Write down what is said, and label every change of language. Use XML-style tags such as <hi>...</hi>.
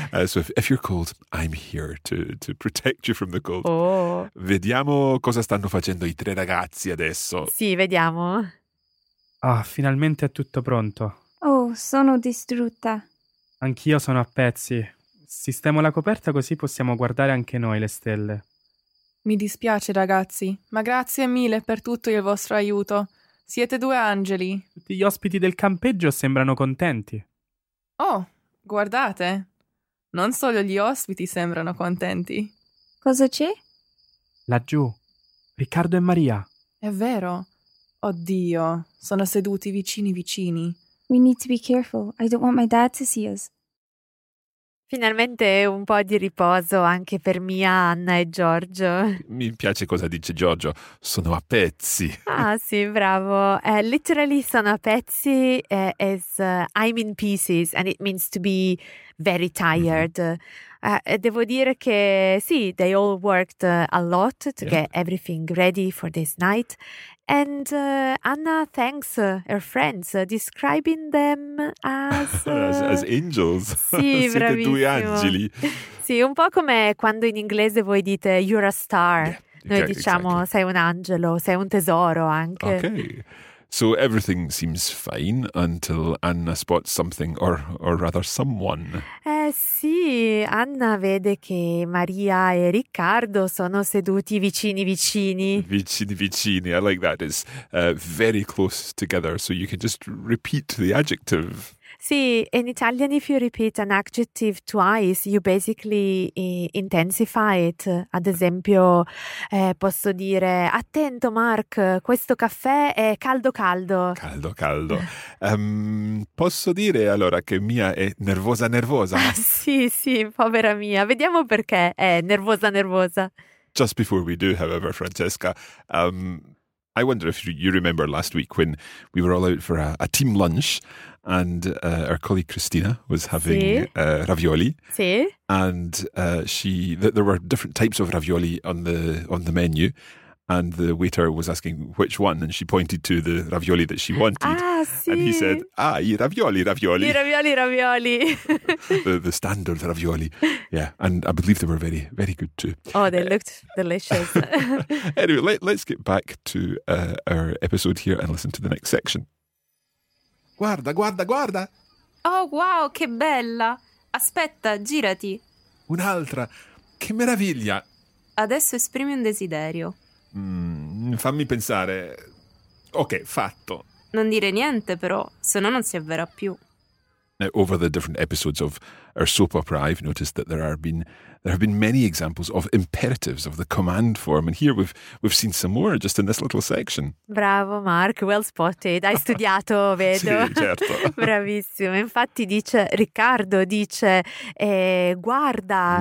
<en>So if you're cold, I'm here to protect you from the cold. Oh.</en> <it>Vediamo cosa stanno facendo i tre ragazzi adesso. Sì, vediamo. Ah, finalmente è tutto pronto. Oh, sono distrutta. Anch'io sono a pezzi. Sistemo la coperta così possiamo guardare anche noi le stelle. Mi dispiace, ragazzi, ma grazie mille per tutto il vostro aiuto. Siete due angeli. Tutti gli ospiti del campeggio sembrano contenti. Oh, guardate. Non solo gli ospiti sembrano contenti. Cosa c'è? Laggiù. Riccardo e Maria. È vero. Oddio, sono seduti vicini vicini.</it> <en>We need to be careful. I don't want my dad to see us.</en> <it>Finalmente un po' di riposo anche per mia Anna e Giorgio. Mi piace cosa dice Giorgio. Sono a pezzi. Ah, sì, bravo.</it> <en>Literally</en> <it>sono a pezzi</it> <en>is I'm in pieces and it means to be very tired.</en> <it>Devo dire che sì,</it> <en>they all worked a lot to get everything ready for this night. And Anna thanks her friends, describing them as... as angels.</en> <it>Sì, siete bravissimo. Due angeli. Sì, un po' come quando in inglese voi dite</it> <en>you're a star. Yeah,</en> <it>noi diciamo</it> <en>exactly.</en> <it>Sei un angelo, sei un tesoro anche.</it> <en>Ok. So everything seems fine until Anna spots something, or rather someone.</en> <it>Sì, Anna vede che Maria e Riccardo sono seduti vicini vicini. Vicini vicini,</it> <en>I like that. It's very close together, so you can just repeat the adjective. Sì, in Italian if you repeat an adjective twice, you basically intensify it.</en> <it>Ad esempio, posso dire, attento Mark, questo caffè è caldo caldo. Caldo caldo. Posso dire allora che Mia è nervosa nervosa? Sì, sì, povera Mia. Vediamo perché è nervosa nervosa.</it> <en>Just before we do, however, Francesca, I wonder if you remember last week when we were all out for a team lunch and our colleague Christina was having ravioli.</en> <it>Sì.</it> <en>And there were different types of ravioli on the menu and the waiter was asking which one and she pointed to the ravioli that she wanted.</en> <it>Ah, sì.</it> <en>And he said,</en> <it>ah, I ravioli, ravioli. I ravioli, ravioli.</it> <en>the standard ravioli. Yeah, and I believe they were very, very good too. Oh, they looked delicious. Anyway, let's get back to our episode here and listen to the next section.</en> <it>Guarda, guarda, guarda! Oh, wow, che bella! Aspetta, girati! Un'altra! Che meraviglia! Adesso esprimi un desiderio. Fammi pensare... Ok, fatto! Non dire niente, però, sennò non si avverrà più.</it> <en>Now, over the different episodes of our soap opera, I've noticed that there have been many examples of imperatives of the command form, and here we've seen some more just in this little section.</en> <it>Bravo, Mark,</it> <en>well spotted.</en> <it>Hai studiato, vedo. Sì, certo. Bravissimo. Infatti, dice Riccardo, dice, guarda.</it>